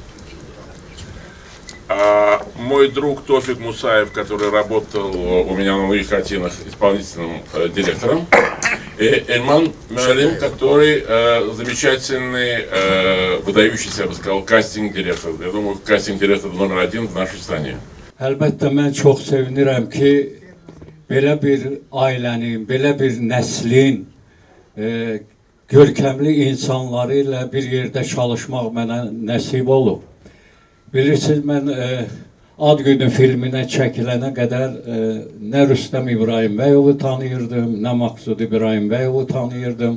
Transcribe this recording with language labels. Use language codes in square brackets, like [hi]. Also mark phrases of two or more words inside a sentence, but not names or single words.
[ru] Мой друг Тофик Мусаев, который работал у меня на многих картинах исполнительным директором. И Эльман Шарим, который замечательный, выдающийся, я бы сказал, кастинг-директор. Я думаю, кастинг-директор номер один в нашей стране. [az] Əlbəttə mən çox sevinirəm ki, belə bir ailənin, belə bir nəslin görkəmli insanları ilə bir yerdə çalışmaq mənə nəsib olub. Bilirsiniz, mən Ad günü filminə çəkilənə qədər nə Rüstəm İbrahimbəyovu tanıyırdım, nə Maqsud İbrahimbəyovu tanıyırdım.